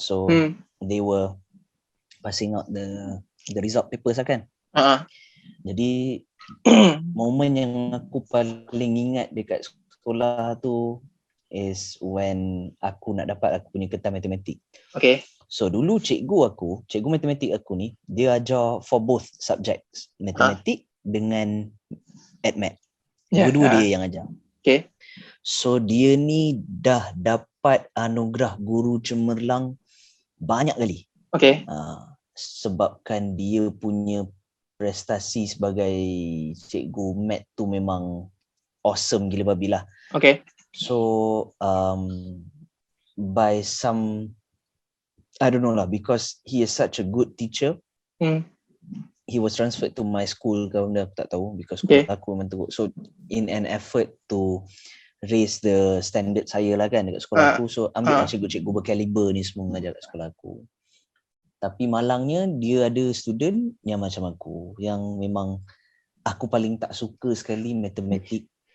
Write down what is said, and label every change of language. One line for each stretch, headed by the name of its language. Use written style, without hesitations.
English: So they were passing out the result papers lah kan.
Malay: Jadi momen yang aku paling ingat dekat sekolah tu
English: is when
Malay: aku nak dapat aku punya kertas matematik.
English: Okay.
Malay: So dulu cikgu matematik aku ni, dia ajar
English: for both subjects,
Malay: matematik dengan AdMath. Dua-dua dia yang ajar.
English: Okay.
Malay: So dia ni dah dapat anugerah guru cemerlang banyak kali.
English: Okay.
Malay: Sebabkan dia punya prestasi sebagai cikgu math tu memang awesome gila babi lah.
English: Okay. So by some, I don't know lah, because he is such a good teacher, he was transferred to my school.
Malay: Kalau aku tak tahu,
English: because
Malay: aku memang teruk.
English: So in an effort to raise the standard
Malay: saya lah kan dekat sekolah aku, so ambil lah cikgu-cikgu berkaliber ni semua mengajar kat sekolah aku. Tapi malangnya dia ada student yang macam aku, yang memang aku paling tak suka sekali matematik.